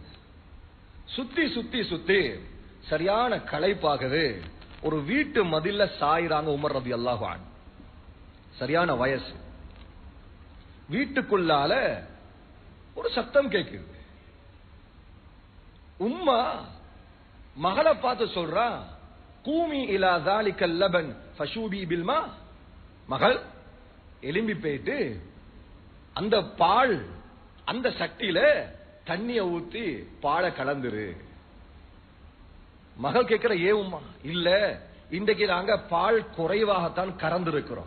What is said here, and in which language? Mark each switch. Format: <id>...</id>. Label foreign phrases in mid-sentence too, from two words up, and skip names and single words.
<ta>சுத்தி சுத்தி சுத்தி சரியான களைப்பாகவே ஒரு வீட்டு மதில்ல சாயிறாங்க உமர்</ta> <ar>رضي الله عنه.</ar> <ta>சரியான வயசு. வீட்டுக்குள்ளால ஒரு சத்தம் கேக்குது. உம்மா மகளை பார்த்து சொல்றா,</ta> <ar>قومي إلى ذلك اللبن فشوبي بالماء,</ar> <ta>மகள் எலும்பி போயிட்டு அந்த பால் அந்த சட்டியில தண்ணிய ஊத்தி பாலை கலந்துரு. மகள் கேட்கிற, ஏ உம்மா? இல்ல, இன்றைக்கு நாங்க பால் குறைவாகத்தான் கறந்திருக்கிறோம்.</ta>